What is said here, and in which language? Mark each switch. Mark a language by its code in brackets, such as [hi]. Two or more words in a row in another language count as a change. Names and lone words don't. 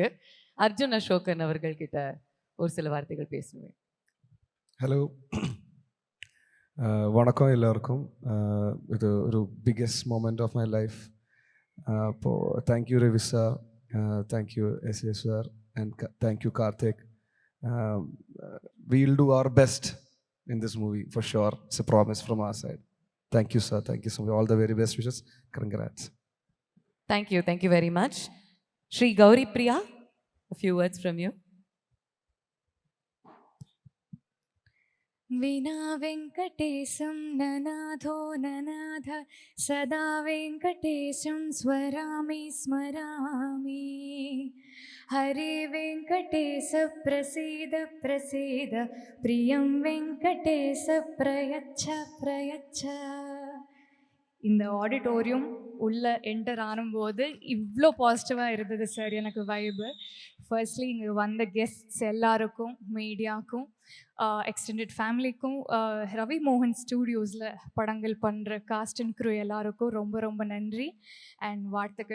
[ta] அர்ஜுன் அசோகன் அவர்கள் கிட்ட ஒரு சில வார்த்தைகள் பேசுவேன். ஹலோ, வணக்கம் எல்லாருக்கும். இது ஒரு [en] biggest moment of my life. அப்போது thank you Ravi sir, thank you SA sir, and thank you Karthik. We'll do our best in this movie for sure. It's a promise from our side. Thank you, sir. Thank you so much. All the very best wishes. Congrats. Thank you very much. Shri Gauri Priya, a few words from you. [sa] विना वेङ्कटेशं ननाथो ननाथ सदा वेङ्कटेशं स्मरामि स्मरामि. हरे वेङ्कटेश प्रसीद प्रसीद प्रियं वेङ्कटेश प्रयच्छ प्रयच्छ. [ta] இந்த ஆடிட்டோரியம் உள்ளே என்டர் ஆனும்போது இவ்வளோ பாசிட்டிவாக இருந்தது சார். எனக்கு [en] vibe firstly [ta] இங்கே வந்த கெஸ்ட்ஸ் எல்லாருக்கும், மீடியாவுக்கும், [en] extended family, [ta] ரவி மோகன் ஸ்டூடியோஸில் படங்கள் பண்ணுற [en] cast and crew [ta] எல்லாருக்கும் ரொம்ப ரொம்ப நன்றி அண்ட் வாழ்த்துக்கள்.